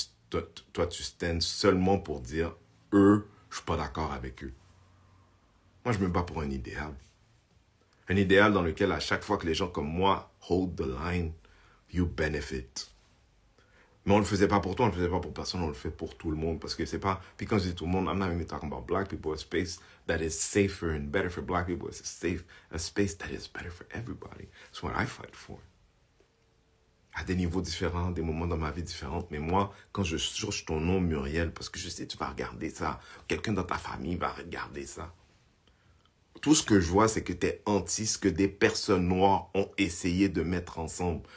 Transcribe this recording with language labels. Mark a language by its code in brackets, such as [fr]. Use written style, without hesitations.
[fr] Toi, tu stands seulement pour dire, eux, je suis pas d'accord avec eux. Moi, je me bats pour un idéal. Un idéal dans lequel, à chaque fois que les gens comme moi [en] hold the line, you benefit. [fr] Mais on ne le faisait pas pour toi, on ne le faisait pas pour personne, on le fait pour tout le monde. Parce que c'est pas... Puis quand je dis tout le monde, [en] I'm not even talking about black people. A space that is safer and better for black people is a space that is better for everybody. That's what I fight for. [fr] À des niveaux différents, des moments dans ma vie différents. Mais moi, quand je cherche ton nom, Muriel, parce que je sais que tu vas regarder ça, quelqu'un dans ta famille va regarder ça. Tout ce que je vois, c'est que tu es anti ce que des personnes noires ont essayé de mettre ensemble.